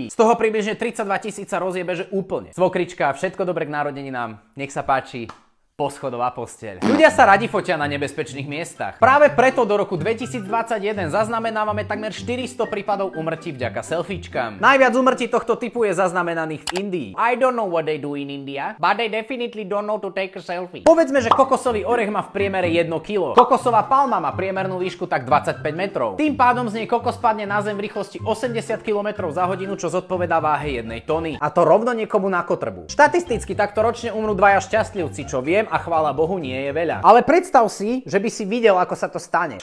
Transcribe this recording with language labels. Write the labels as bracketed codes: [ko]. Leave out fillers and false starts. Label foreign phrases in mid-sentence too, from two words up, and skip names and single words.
[sk] Z toho približne 32 000 sa rozjebe, že úplne. Svokrička, všetko dobré k narodeninám. Nech sa páči. Poschodová posteľ. Ľudia sa radi fotia na nebezpečných miestach. Práve preto do roku 2021 zaznamenávame takmer 400 prípadov úmrtí vďaka selfiečkám. Najviac úmrtí tohto typu je zaznamenaných v Indii. [en] I don't know what they do in India, but they definitely don't know to take a selfie. [sk] Povedzme, že kokosový orech má v priemere 1 kg. Kokosová palma má priemernú výšku tak 25 metrov. Tým pádom z nej kokos padne na zem v rýchlosti 80 km za hodinu, čo zodpovedá váhe 1 tony. A to rovno niekomu na kotrbu. Štatisticky takto ročne umrú dvaja šťastlivci, čo viem. A chvála Bohu, nie je veľa. Ale predstav si, že by si videl, ako sa to stane.